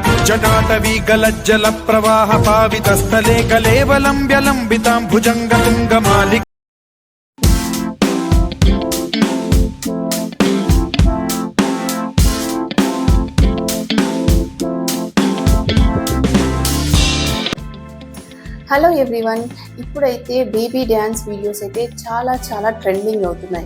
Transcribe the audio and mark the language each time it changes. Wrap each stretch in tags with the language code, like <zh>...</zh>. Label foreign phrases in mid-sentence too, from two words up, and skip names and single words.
<sa>जटाटवी गलज्जल प्रवाह पावितस्थले कलेवलम्ब्य लम्बितां भुजंग तुंगमालिका</sa> <en>Hello everyone,</en> <te>ఇప్పుడైతే</te> <en>baby dance videos</en> <te>అయితే చాలా ట్రెండింగ్ అవుతున్నాయి.</te>